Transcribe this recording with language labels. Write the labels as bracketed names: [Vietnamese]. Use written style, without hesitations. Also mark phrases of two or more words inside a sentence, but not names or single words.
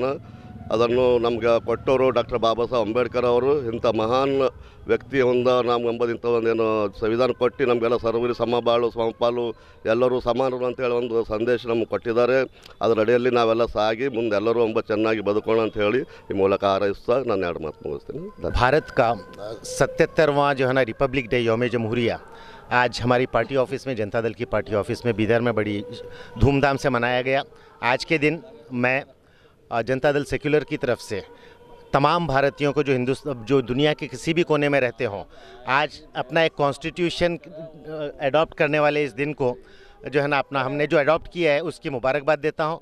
[Kannada] ಅದನ್ನು ನಮ್ಗೆ ಕೊಟ್ಟವರು ಡಾಕ್ಟರ್ ಬಾಬಾ ಸಾಹೇಬ್ ಅಂಬೇಡ್ಕರ್ ಅವರು. ಇಂಥ ಮಹಾನ್ ವ್ಯಕ್ತಿ ನಮ್ಗೆ ಎಂಬುದಿಂಥ ಒಂದೇನು ಸಂವಿಧಾನ ಕೊಟ್ಟು ನಮಗೆಲ್ಲ ಸರ್ವರಿ ಸಮಬಾಳು ಸಮಪಾಲು ಎಲ್ಲರೂ ಸಮಾನರು ಅಂತೇಳಿ ಒಂದು ಸಂದೇಶ ನಮ್ಗೆ ಕೊಟ್ಟಿದ್ದಾರೆ. ಅದರ ಅಡಿಯಲ್ಲಿ ನಾವೆಲ್ಲ ಸಾಗಿ ಮುಂದೆ ಎಲ್ಲರೂ ಚೆನ್ನಾಗಿ ಬದುಕೋಣ ಅಂತ ಹೇಳಿ ಈ ಮೂಲಕ ಹಾರೈಸ್ತಾ ನಾನು 2 ಮಾತು ಮುಗಿಸ್ತೀನಿ. [Hindi] भारत का 77वां जो है ना [English] Republic Day [Hindi] यौम जमहूरिया आज हमारी [English] party office [Hindi] में, जनता दल की [English] party office [Hindi] में बीदर में बड़ी धूमधाम से मनाया गया. आज के दिन मैं जनता दल सेक्युलर की तरफ से तमाम भारतीयों को जो दुनिया के किसी भी कोने में रहते हों, आज अपना एक [English] constitution adopt [Hindi] करने वाले इस दिन को जो है ना हमने जो अडॉप्ट किया है उसकी मुबारकबाद देता हूं.